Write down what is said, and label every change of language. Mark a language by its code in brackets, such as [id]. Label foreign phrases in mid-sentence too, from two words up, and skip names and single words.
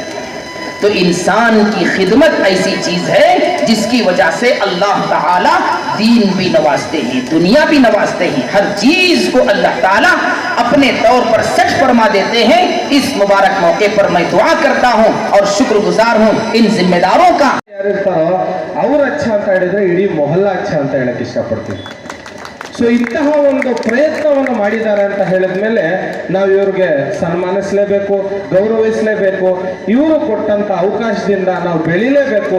[ur] تو انسان کی خدمت ایسی چیز ہے جس کی وجہ سے اللہ تعالیٰ دین بھی نوازتے ہیں، دنیا بھی نوازتے ہیں، ہر چیز کو اللہ تعالیٰ اپنے طور پر سیٹ فرما دیتے ہیں. اس مبارک موقع پر میں دعا کرتا ہوں اور شکرگزار ہوں ان ذمہ داروں کا. [kn] ಅವ್ರು अच्छा ಅಂತ ಹೇಳಿದ್ರೆ ಇಡೀ ಮೊಹಲ್ಲಾ अच्छा ಅಂತ ಹೇಳಕ್ಕೆ ಇಷ್ಟಪಡ್ತೀನಿ। ಸೊ ಇಂತಹ ಒಂದು ಪ್ರಯತ್ನವನ್ನು ಮಾಡಿದ್ದಾರೆ ಅಂತ ಹೇಳಿದ್ಮೇಲೆ ನಾವು ಇವ್ರಿಗೆ ಸನ್ಮಾನಿಸಲೇಬೇಕು, ಗೌರವಿಸಲೇಬೇಕು, ಇವರು ಕೊಟ್ಟಂತ ಅವಕಾಶದಿಂದ ನಾವು ಬೆಳಿಲೇಬೇಕು।